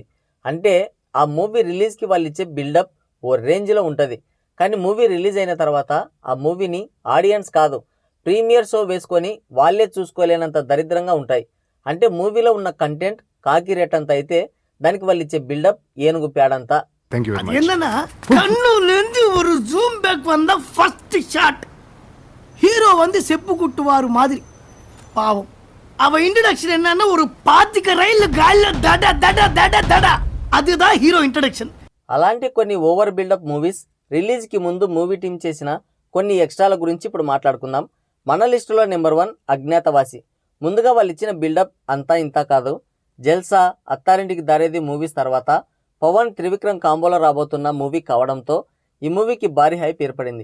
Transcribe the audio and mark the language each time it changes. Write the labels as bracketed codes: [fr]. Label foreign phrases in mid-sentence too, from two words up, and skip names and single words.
[te] అంటే ఆ మూవీ రిలీజ్కి వాళ్ళు ఇచ్చే బిల్డప్ ఓ రేంజ్లో ఉంటుంది. కానీ మూవీ రిలీజ్ అయిన తర్వాత ఆ మూవీని ఆడియన్స్ కాదు, ప్రీమియర్ షో వేసుకొని వాళ్ళే చూసుకోలేనంత దరిద్రంగా ఉంటాయి. అంటే మూవీలో ఉన్న కంటెంట్ కాకిరేటంత అయితే దానికి వాళ్ళు ఇచ్చే బిల్డప్ ఏనుగు పేడంతా. [ta] என்னன்னா கண்ணுல இருந்து ஒரு ஜூம் பேக் வந்த ஃபர்ஸ்ட் ஷாட் ஹீரோ வந்து செப்பு குட்டுவாரு மாதிரி. பாவம் அவ இன்ட்ரடக்ஷன் என்னன்னா ஒரு பாத்திக்க [te] రైలు గాల్లో దడ దడ దడ దడ [ta] அதுதான் [te] హీరో ఇంట్రడక్షన్. అలాంటి కొన్ని ఓవర్ బిల్డప్ మూవీస్ రిలీజ్కి ముందు మూవీ టీం చేసిన కొన్ని ఎక్స్ట్రాల గురించి ఇప్పుడు మాట్లాడుకుందాం. మన లిస్టులో నెంబర్ 1 అజ్ఞాతవాసి. ముందుగా వాళ్ళు ఇచ్చిన బిల్డప్ అంతా ఇంతా కాదు. జల్సా, అత్తారింటికి దారేది మూవీస్ తర్వాత పవన్ త్రివిక్రమ్ కాంబోలో రాబోతున్న మూవీ కావడంతో ఈ మూవీకి భారీ హైప్ ఏర్పడింది.